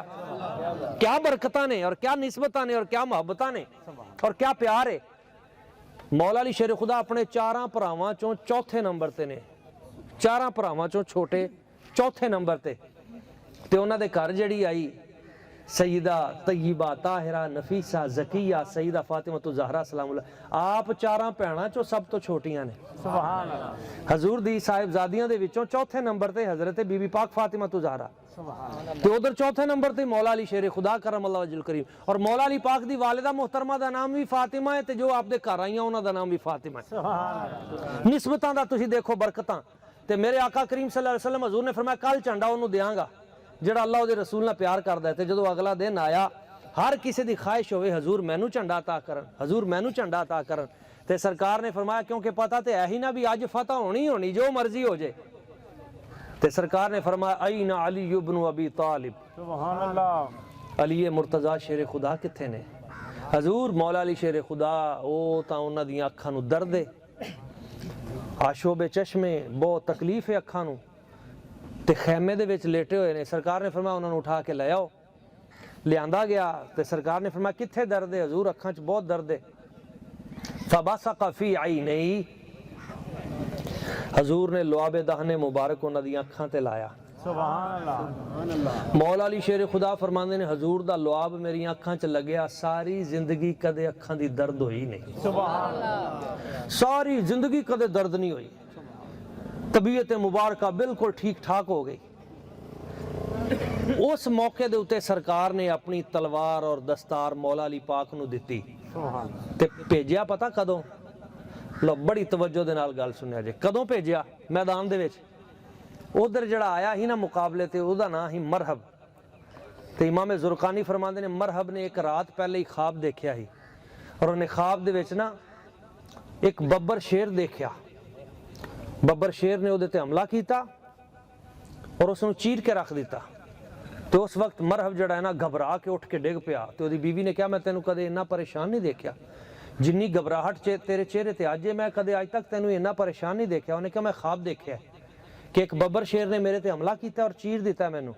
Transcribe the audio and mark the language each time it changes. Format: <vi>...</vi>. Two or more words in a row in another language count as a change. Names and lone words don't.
<pa>کیا برکتاں نے اور کیا نسبتاں نے اور کیا محبتاں نے اور کیا پیار ہے. مولا علی شیر خدا اپنے چاراں پراواں چوں چوتھے نمبر تے نے, چاراں پراواں چوں چھوٹے چوتھے نمبر تے, تے انہاں دے گھر جڑی آئی سیدہ طیبہ طاہرہ نفیسہ زکیہ سیدہ فاطمہ زہرا</pa> <ar>سلام اللہ,</ar> <pa>آپ چاراں بھیناں چوں سب تو چھوٹیاں نے.</pa> <ar>سبحان اللہ.</ar> <pa>حضور دی صاحبزادیاں دے وچوں چوتھے نمبر تے حضرت بی بی پاک فاطمہ زہرا, تے ادھر چوتھے نمبر تے مولا علی شیر خدا</pa> <ar>کرم اللہ وجہ الکریم,</ar> <pa>اور مولا علی پاک دی والدہ محترمہ دا نام بھی فاطمہ ہے, تے جو آپ دے گھر آئیاں انہاں دا نام بھی فاطمہ ہے. نسبتاں دا تسی دیکھو برکتاں. تے میرے آقا کریم</pa> <ar>صلی اللہ علیہ وسلم</ar> <pa>حضور نے فرمایا کل جھنڈا انہوں دیاں گا جڑا اللہ دے رسول نہ پیار کردا ہے. تے جدو اگلا دن آیا ہر کسی دی خواہش ہوئے حضور مینوں جھنڈا عطا کرن, حضور مینوں جھنڈا عطا کرن, تے سرکار نے فرمایا کیونکہ پتہ تے ہے ہی نہ بھی آج فتح ہونی جو مرضی ہو جائے. تے سرکار نے فرمایا این علی ابن ابی طالب,</pa> <ar>سبحان اللہ.</ar> <pa>علی مرتضی شیر خدا کتھے نے. حضور مولا علی شیر خدا او تا انہاں دیاں اکھاں نو درد ہے, آشوب چشمے, بہت تکلیف ہے اکھاں نو, تے خیمے دے وچ لیٹے ہوئے نے. سرکار نے فرمایا انہاں نو اٹھا کے لے آؤ. لیاندا گیا تے سرکار نے فرمایا کتھے درد ہے. حضور اکھاں چ بہت درد ہے.</pa> <ar>فبصق فی عینی,</ar> <pa>حضور نے لعاب دہن مبارک انہاں دی اکھاں تے لایا.</pa> <ar>سبحان اللہ.</ar> <pa>مولا علی شیر خدا فرماندے نے حضور دا لعاب میری اکھاں چ لگیا, ساری زندگی کدے اکھاں دی درد ہوئی نہیں.</pa> <ar>سبحان اللہ.</ar> <pa>ساری زندگی کدے درد نہیں ہوئی. طبیعت مبارکہ بالکل ٹھیک ٹھاک ہو گئی. اس موقع دے اتے سرکار نے اپنی تلوار اور دستار مولا علی پاک نو دتی, تے بھیجیا پتہ کدوں. لو بڑی توجہ دے نال گل سنیا جے, کدوں بھیجیا میدان دے وچ. ادھر جڑا آیا ہی نا مقابلے تے او دا نام ہی مرحب. تے امام زرقانی فرماندے نے مرحب نے ایک رات پہلے ہی خواب دیکھیا ہی, اور انہیں خواب دے وچ نا ایک ببر شیر دیکھیا. ببر شیر نے ادھے تے حملہ کیتا اور اس نو چیر کے رکھ دیتا. تو اس وقت مرحب جڑا ہے نا گھبرا کے اٹھ کے ڈگ پیا. تو دی بیوی نے کہا میں تینوں کدے اتنا پریشان نہیں دیکھیا, جنی گھبراہٹ تیرے چہرے تے آج میں کدے آج تک تینوں اتنا پریشان نہیں دیکھیا. انہیں کہا میں خواب دیکھیا ہے کہ ایک ببر شیر نے میرے تے حملہ کیتا اور چیر دیتا ہے مینوں.</pa>